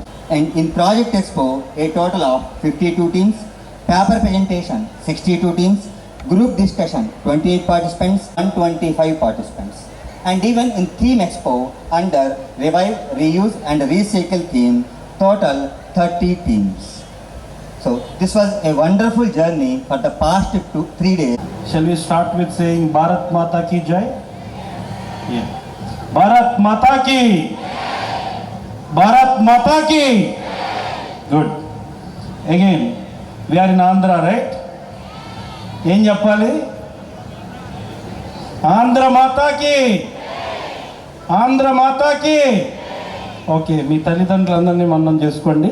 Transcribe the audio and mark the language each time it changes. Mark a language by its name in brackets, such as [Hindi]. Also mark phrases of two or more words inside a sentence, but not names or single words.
[English] And in Project Expo, a total of 52 teams, paper presentation 62 teams, group discussion 28 participants, 125 participants. And even in Theme Expo, under Revive, Reuse and Recycle theme, total 30 teams. So this was a wonderful journey for the past 3 days. Shall we start with saying [Hindi] भारत माता की जय? [English] Yeah. [Hindi] भारत माता की! भारत माता की! [English] Good. Again, we are in Andhra, right? [Telugu] ఏం చెప్పాలి? Andhra [Hindi] माता की! आंध्र माता की! [Telugu] ఓకే, మీ తల్లిదండ్రులందరినీ మనం చేసుకోండి.